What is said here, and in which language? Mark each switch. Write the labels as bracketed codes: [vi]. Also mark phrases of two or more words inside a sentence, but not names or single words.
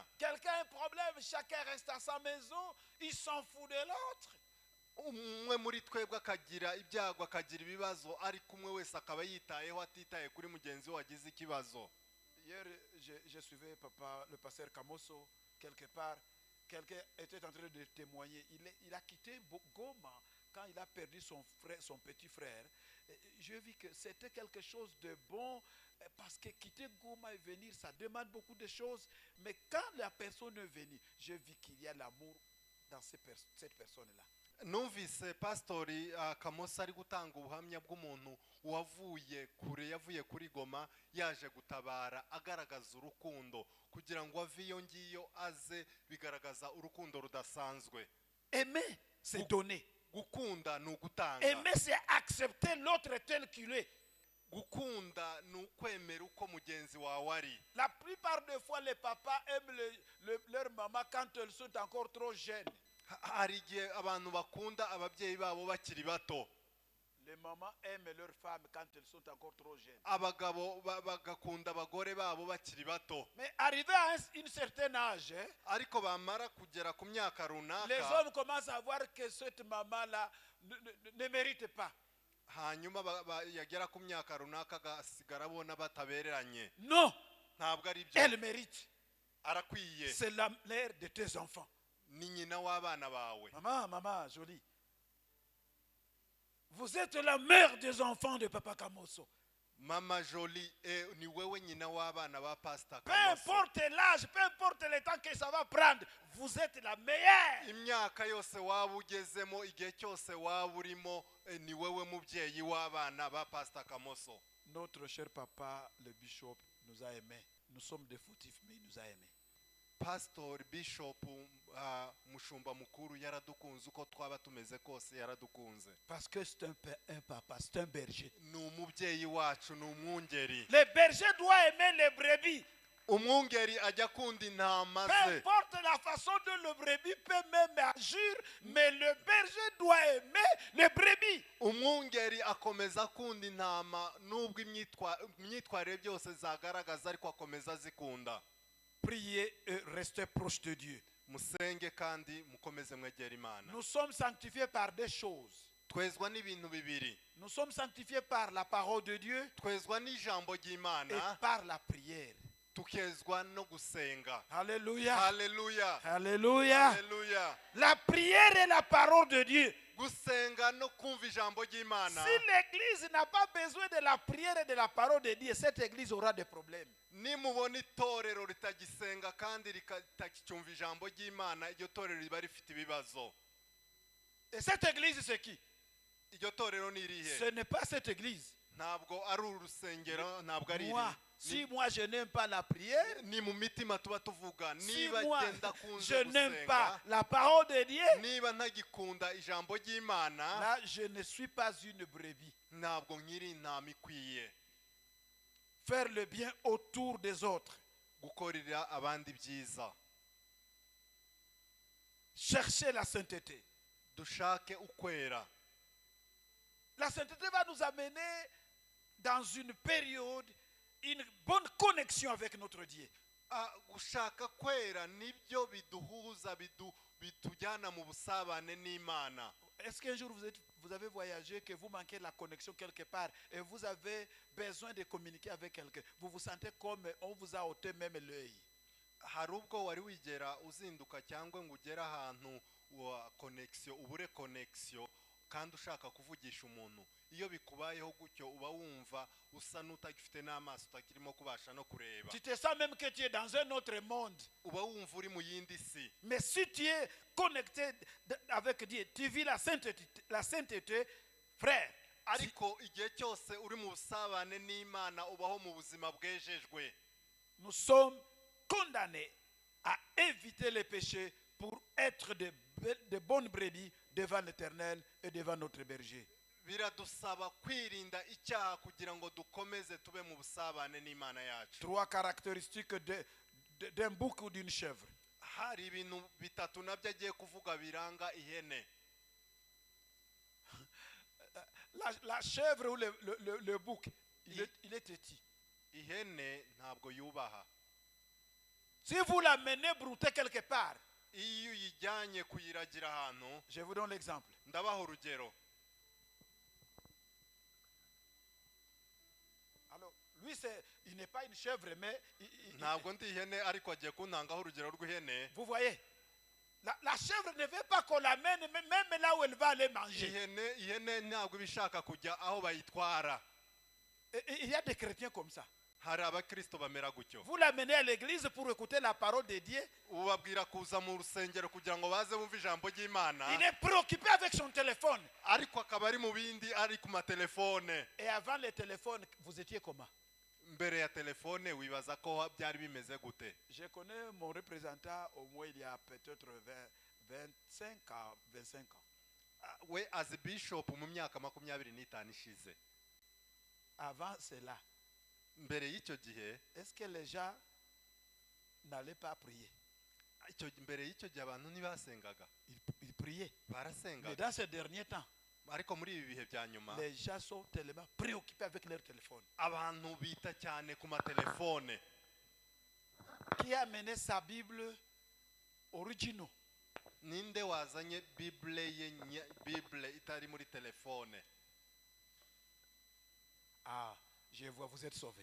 [fr] Quelqu'un a un problème, chacun reste à sa maison, il s'en fout de l'autre. [rw] Umwe muri twebwe akagira ibyago, akagira ibibazo, ariko umwe wese akaba yitayeho atitaye kuri mugenzi we wagize ikibazo. [fr] Hier, je suivais le pasteur Kamoso quelque part. Quelqu'un était en train de témoigner. Il a quitté Goma quand il a perdu son petit frère. Je vis que c'était quelque chose de bon parce que quitter Goma et venir, ça demande beaucoup de choses. Mais quand la personne est venue, je vis qu'il y a l'amour dans cette personne-là. [rw] Numvise pastori Kamosa ari gutanga ubuhamya bw'umuntu wavuye kure, yavuye kuri Goma yaje gutabara, agaragaza urukundo kugira ngo ave iyo ngiyo aze, bigaragaza urukundo rudasanzwe. [fr] Aimer, c'est donner. [rw] Gukunda ni ugutanga. [fr] Aimer, c'est accepter l'autre tel qu'il est. [rw] Gukunda ni ukwemera uko mugenzi wawe ari. [fr] La plupart des fois, les papas aiment leur maman quand elles sont encore trop jeunes. [rw] Hari igihe abantu bakunda ababyeyi babo bakiri bato. [fr] Les mamans aiment leurs femmes quand elles sont encore trop jeunes. [rw] Abagabo bagakunda abagore babo bakiri bato. [fr] Mais arrivé à un certain âge, [rw] Ariko bamara kugera ku myaka [fr] les [rw] runaka, [fr] hommes commencent à voir que cette maman-là ne mérite pas. [rw] hanyuma yagera ku myaka runaka agasigara abona batabereranye. [fr] Non, [rw] Ntabwo ari byo. [fr] elle mérite. [rw] Arakwiye. [fr] C'est la mère de tes enfants. [rw] Ni nyina w'abana bawe. [fr] Maman, jolie. Vous êtes la mère des enfants de Papa Kamoso. [rw] Mama Jolie, ni wewe nyina w'abana ba Pastor [fr] Peu [rw] Kamoso. [fr] importe l'âge, peu importe le temps que ça va prendre, vous êtes la meilleure. [rw] Imyaka yose waba ugezemo, igihe cyose waba urimo, ni wewe mubyeyi w'abana ba Pastor Kamoso. [fr] Notre cher papa, le bishop, nous a aimés. Nous sommes des fautifs, mais il nous a aimés. [rw] Pastor Bishop mushumba mukuru yaradukunze, uko twaba tumeze kose yaradukunze. [fr] Parce que c'est un papa, c'est un berger. [rw] Ni umubyeyi wacu, ni umwungeri. [fr] Le berger doit aimer les brebis. [rw] Umwungeri ajya akunda intama [fr] Peu [rw] ze. [fr] importe la façon dont le brebis peut même agir, mais le berger doit aimer les brebis. [rw] Umwungeri akomeza akunda intama nubwo imyitwarire byose zagaragaza, ariko akomeza zikunda. [fr] Priez et restez proche de Dieu. [rw] Musenge kandi mukomeze mwegera Imana. [fr] Nous sommes sanctifiés par des choses. [rw] Twezwa n'ibintu bibiri. [fr] Nous sommes sanctifiés par la parole de Dieu [rw] Twezwa n'ijambo [fr] et [rw] ry'Imana, [fr] par la prière. [rw] tukezwa no gusenga. [fr] Alléluia. [rw] Haleluya. [fr] Alléluia. [rw] Haleluya. [fr] La prière est la parole de Dieu. [rw] Gusenga no kumva ijambo ry'Imana. [fr] Si l'église n'a pas besoin de la prière et de la parole de Dieu, cette église aura des problèmes. [rw] Nimubona itorero ritagisenga kandi ritakicyumva ijambo ry'Imana, iryo torero riba rifite ibibazo. [fr] Et cette église, c'est qui? [rw] Iryo torero ni irihe? [fr] Ce n'est pas cette église. [rw] ntabwo ari urusengero ntabwo ari [fr] Moi, si moi je n'aime pas la prière, [rw] ni mu mitima tuba tuvuga [fr] si [rw] niba [fr] moi [rw] genda kunze [fr] je n'aime pas [rw] gusenga [fr] la parole de Dieu, [rw] niba ntagikunda ijambo ry'Imana [fr] là je ne suis pas une brebis. [rw] ntabwo nkiri intama ikwiye [fr] Faire le bien autour des autres. [rw] gukorera abandi byiza [fr] Chercher la sainteté. [rw] dushake ukwera. [fr] La sainteté va nous amener dans une période, une bonne connexion avec notre Dieu. [rw] Gushaka kwera nibyo biduhuza bitujyana mu busabane n'Imana. [fr] Est-ce qu'un jour vous avez voyagé, que vous manquez la connexion quelque part et vous avez besoin de communiquer avec quelqu'un? Vous vous sentez comme on vous a ôté même l'œil. [rw] Hari ubwo wari wigera uzinduka cyangwa ngo ugere ahantu wa connexion ubure connexion kandi ushaka kuvugisha umuntu, iyo bikubayeho gutyo uba wumva usa n'utagifite n'amaso utakirimo kubasha no kureba. [fr] Tu te sens même que tu es dans un autre monde. [rw] Uba wumva uri mu yindi si. [fr] Mais si tu es connecté avec Dieu, tu vis la sainteté, frère. [rw] Ariko igihe cyose uri mu busabane n'Imana ubaho mu buzima bwejejwe. [fr] Nous sommes condamnés à éviter les péchés pour être de bonnes brebis devant l'Éternel et devant notre berger. [rw] Biradusaba kwirinda icyaha kugira ngo dukomeze tube mu busabane n'Imana yacu. [fr] Trois caractéristiques d'un bouc ou d'une chèvre. [rw] Hari ibintu bitatu nabyo agiye kuvuga biranga ihene. [fr] La chèvre ou le bouc, il est têtu. [rw] Ihene ntabwo yubaha. [fr] Si vous l'amenez brouter quelque part, [rw] Iyo uyijyanye kuyiragira ahantu, [fr] je vous donne l'exemple. [rw] ndabaha urugero. [fr] Alors, lui, il n'est pas une chèvre, mais [rw] Ntabwo ndi ihene ariko agiye kuntangaho urugero rw'ihene. [fr] vous voyez, la chèvre ne veut pas qu'on l'amène même là où elle va aller manger. [rw] Ihene ntabwo ibishaka kujya aho bayitwara. [fr] Et il y a des chrétiens comme ça. [rw] Hari abakristo bamera gutyo. [fr] Vous l'amenez à l'église pour écouter la parole de Dieu. [rw] Ubabwira kuza mu rusengero kugira ngo baze bumve ijambo ry'Imana. [fr] Il est préoccupé avec son téléphone. [rw] Ariko akaba ari mu bindi ari ku matelefone. [fr] Et avant le téléphone, vous étiez comment? [rw] Mbere ya telefone wibaza ko byari bimeze gute? [fr] Je connais mon représentant au moins il y a peut-être 25 ans. [rw] We [en] as bishop [rw] mu myaka 25 ishize. [fr] Avant cela, [rw] Mbere y'icyo gihe, [fr] est-ce que les gens n'allaient pas prier? [rw] mbere y'icyo gihe abantu ntibasengaga. [fr] Ils priaient. Mais [rw] Barasengaga. [fr] dans ces derniers temps, [rw] Ariko muri ibi bihe bya nyuma, [fr] les gens sont tellement préoccupés avec leur téléphone. [rw] abantu bita cyane ku matelefone. [fr] Qui a amené sa Bible originale? [rw] Ninde wazanye Bible itari muri telefone? [fr] Ah, je vois, vous êtes sauvés.